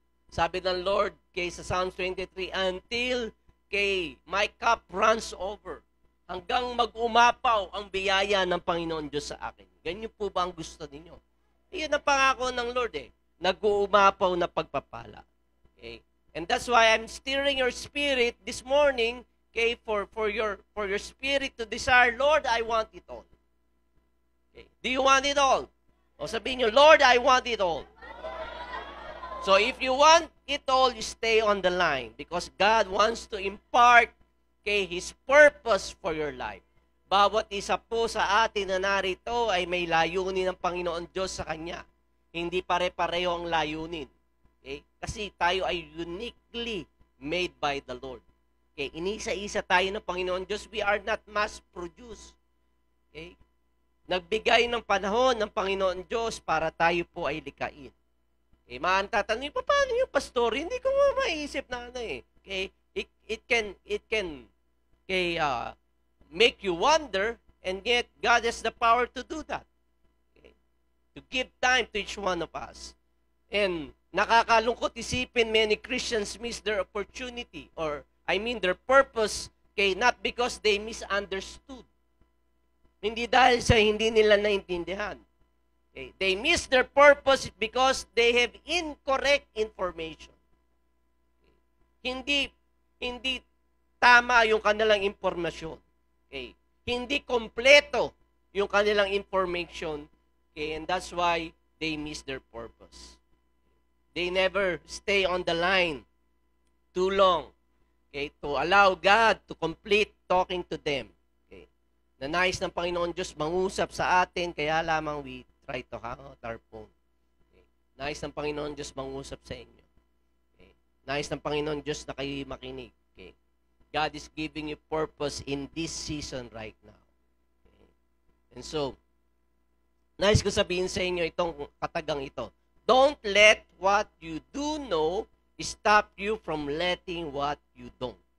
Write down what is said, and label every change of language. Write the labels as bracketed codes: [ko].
[tl] Sabi ng Lord sa Psalms 23, [en] until my cup runs over, [tl] hanggang mag-umapaw ang biyaya ng Panginoon Diyos sa akin. Ganyan po ba ang gusto ninyo? Iyon ang pangako ng Lord nag-uumapaw na pagpapala. Okay? [en] And that's why I'm stirring your spirit this morning, for your spirit to desire, Lord, I want it all. Okay? Do you want it all? [tl] O sabihin nyo, [en] Lord, I want it all. So if you want it all, you stay on the line because God wants to impart His purpose for your life. [tl] Bawat isa po sa atin na narito ay may layunin ng Panginoon Diyos sa Kanya. Hindi pare-pareho ang layunin. Okay? Kasi tayo ay [en] uniquely made by the Lord. [tl] Okay? Inisa-isa tayo ng Panginoon Diyos. [en] We are not mass-produced. Okay? [tl] Nagbigay ng panahon ng Panginoon Diyos para tayo po ay likain. Okay? Tatanungin, paano yung pastor? Hindi ko maisip na Okay? [en] It can make you wonder, and yet God has the power to do that. Okay? To give time to each one of us. [tl] And nakakalungkot isipin [en] many Christians miss their opportunity or their purpose not because they misunderstood. [tl] Hindi dahil sa hindi nila naintindihan. Okay? [en] They miss their purpose because they have incorrect information. [tl] Okay? Hindi tama yung kanilang impormasyon. Okay? Hindi kompleto yung kanilang information. Okay? [en] And that's why they miss their purpose. They never stay on the line too long. Okay? To allow God to complete talking to them. [tl] Okay? Na nais ng Panginoon Diyos mangusap sa atin, kaya lamang [en] we try to hang out our phone. [tl] Okay? Nais ng Panginoon Diyos mangusap sa inyo. Okay? Nais ng Panginoon Diyos na kayo makinig. Okay? [en] God is giving you purpose in this season right now. Okay? [tl] And so, nais ko sabihin sa inyo itong katagang ito. [en] Don't let what you do know stop you from letting what you don't.